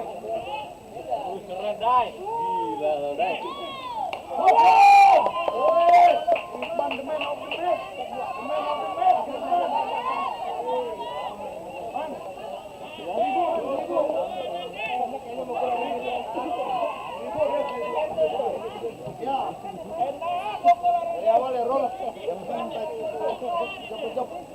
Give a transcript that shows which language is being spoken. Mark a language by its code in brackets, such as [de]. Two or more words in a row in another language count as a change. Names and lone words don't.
[id] Keren Dai. Gila lo Dai. [en] Man, the man of the match. [id] Ya, enak dari awal ya roll. Yang penting job.